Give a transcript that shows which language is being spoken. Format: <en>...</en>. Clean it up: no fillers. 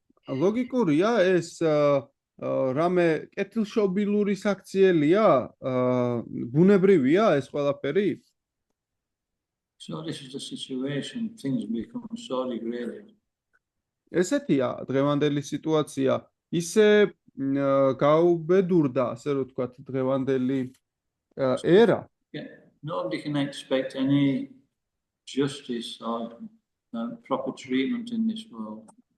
<ka>ლოგიკურია ეს რამე კეთილშობილური საქციელია? ბუნებრივია ეს ყველაფერი?</ka> <en>So this is the situation. Things become so degraded.</en> <ka>ესეთია დღევანდელი სიტუაცია. ისე გაუბედურდა, ასე რომ თქვათ, დღევანდელი ერა.</ka> <en>Nobody can expect any justice or proper treatment in this world.</en>